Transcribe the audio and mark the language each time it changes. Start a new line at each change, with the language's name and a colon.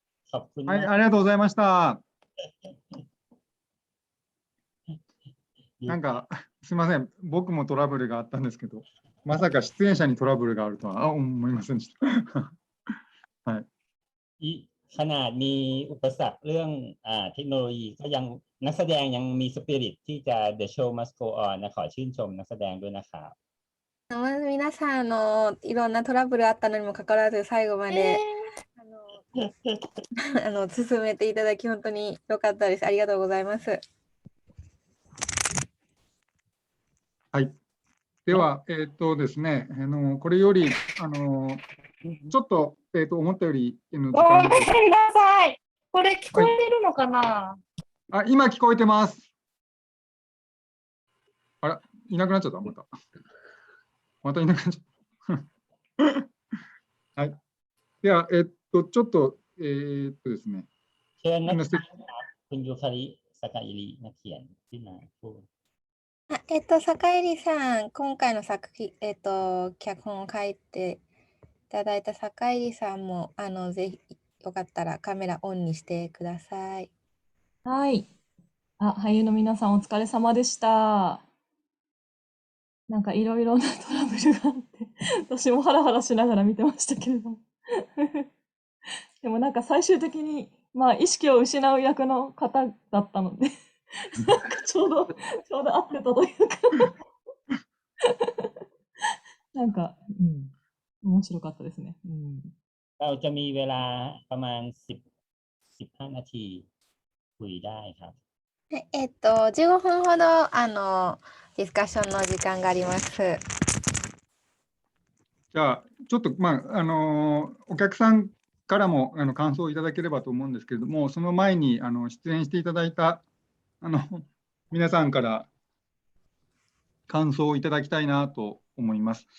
Thai: ขอบคุณ
Japanese: はい、
Thai: มาก
Japanese: ありがとうございました。なんか、すみません、僕もトラブルがあったんですけど、まさか出演者にトラブルがあるとは思いませんでした。はい。
Thai: ขนาดมีอุปสรรคเรื่องเทคโนโลยีก็ยังนักแสดงยังมีสปิริตที่จะ
English: The show must go on
Thai: นะขอชื่นชมนักแสดงด้วยนะครับ
Japanese: 皆さんいろんなトラブルあったのにもかかわらず最後まで、進めていただき本当に良かったです。ありがとうございます。はい。では、ですね、これより、ちょっと、思ったより、時間ごめんなさい。これ聞こえてるのかな？今聞こえてます。あら、いなくなっちゃった、また。またいなくなっちゃった。はい。では、ちょっと、ですね。
Thai: เชิญนะครับคุณยูคาริสากาอิรินักเขียนขึ้นมาพูด
Japanese: 坂入さん、今回の作品、脚本を書いていただいた坂入さんも、ぜひよかったらカメラオンにしてください。はい。俳優の皆さんお疲れ様でした。なんかいろいろなトラブルがあって、私もハラハラしながら見てましたけれども。でもなんか最終的に、まあ意識を失う役の方だったので、なんかちょうど合ってたというかなんか、面白かったですね。
Thai: เราจะมีเวลาประมาณ15 นาทีคุยได้ครับ
Japanese: 15分ほどディスカッションの時間があります。じゃあ、ちょっと、お客さんからも感想をいただければと思うんですけれども、その前に出演していただいた皆さんから感想をいただきたいなと思います。